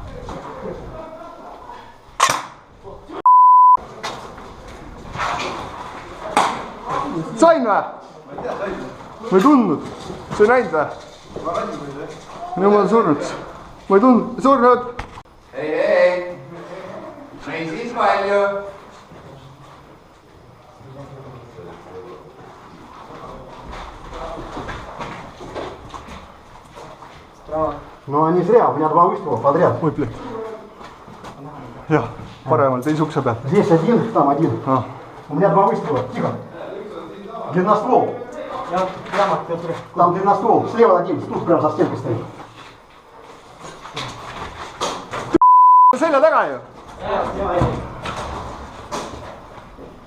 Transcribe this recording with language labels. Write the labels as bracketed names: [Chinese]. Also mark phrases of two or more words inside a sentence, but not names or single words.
[Estonian] Sain või? Ma ei tundnud. Sa ei näinud või? Minu ma olen surnud. Ma ei tundnud. Surnud! Hei! Ei siis palju. [Russian] Но не зря, у меня два выстрела подряд. Ой, блядь. [Estonian] Jah, paremal, teise ukse peal. [Russian] Здесь один, там один. Ah. У меня два выстрела. Тихо. Длинноствол. Там длинноствол. Слева один, тут прям за стенкой стоит. [Estonian] Selja taga ju.